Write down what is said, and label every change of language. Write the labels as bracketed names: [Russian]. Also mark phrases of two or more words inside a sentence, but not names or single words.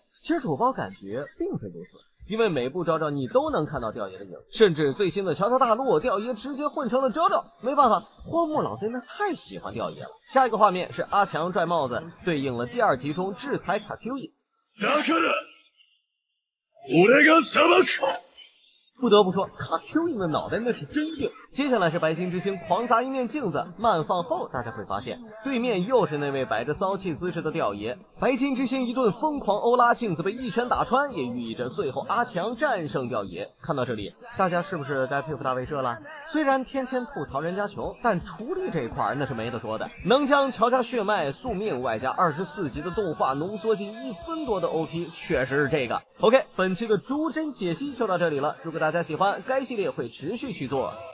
[Chinese] 其实主播感觉并非如此，因为每部JoJo你都能看到吊爷的影，甚至最新的乔乔大陆，吊爷直接混成了JoJo。没办法，荒木老贼那太喜欢吊爷了。下一个画面是阿强拽帽子，对应了第2集中制裁卡 Q。 [Japanese] だから俺が裁く。 [Chinese] 不得不说，卡 Q 音的脑袋那是真硬。接下来是白金之星狂砸一面镜子，慢放后大家会发现，对面又是那位摆着骚气姿势的吊爷。白金之星一顿疯狂欧拉，镜子被一拳打穿，也寓意着最后阿强战胜吊爷。看到这里，大家是不是该佩服大卫社了？虽然天天吐槽人家穷，但厨力这一块那是没得说的，能将乔家血脉宿命外加24集的动画浓缩进1分多的 OP， 确实是这个。OK， 本期的逐帧解析就到这里了。如果大家喜欢，该系列会持续去做。